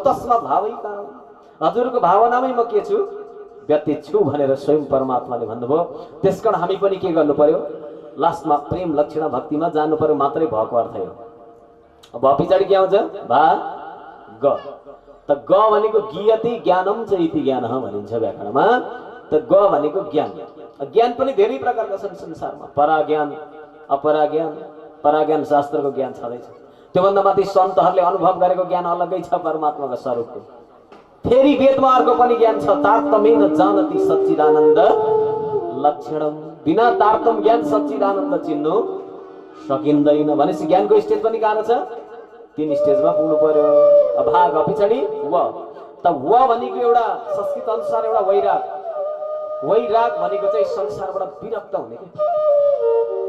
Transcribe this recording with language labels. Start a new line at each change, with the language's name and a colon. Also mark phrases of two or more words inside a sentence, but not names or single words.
Sanskrit: तस्मा भावै
Nepali: कहाँ? हजुरको भावनामै म के छु? व्यतीत छु भनेर स्वयं परमात्माले भन्नुभयो। त्यसकारण हामी पनि के गर्नु पर्यो? लास्टमा प्रेम लक्षणा भक्तिमा जानु पर्यो, मात्रै भएको अर्थ हो। अब पछाडि के आउँछ? भा ग। त ग भनेको
Sanskrit: गियति ज्ञानम च इति ज्ञानः
Nepali: भनिन्छ व्याकरणमा। त ग भनेको ज्ञान। ज्ञान पनि धेरै प्रकारका छन् संसारमा। पराज्ञान, अपराज्ञान। पराज्ञान शास्त्रको ज्ञान छँदैछ, त्योभन्दा माथि सन्तहरूले अनुभव गरेको ज्ञान अलग्गै छ परमात्माको स्वरूपको। फेरि वेदमा अर्को पनि ज्ञान छ,
Sanskrit: तारतम्येन जानति सच्चिदानन्द लक्षणम।
Nepali: बिना तारतम्य ज्ञान सच्चिदानन्द चिन्नु सकिँदैन भनेपछि ज्ञानको स्टेज पनि गाह्रो छ। 3 स्टेजमा पुग्नु पर्यो। भाग पछाडि व त व भनेको एउटा संस्कृत अनुसार एउटा वैराग। वैराग भनेको चाहिँ संसारबाट विरक्त हुने के।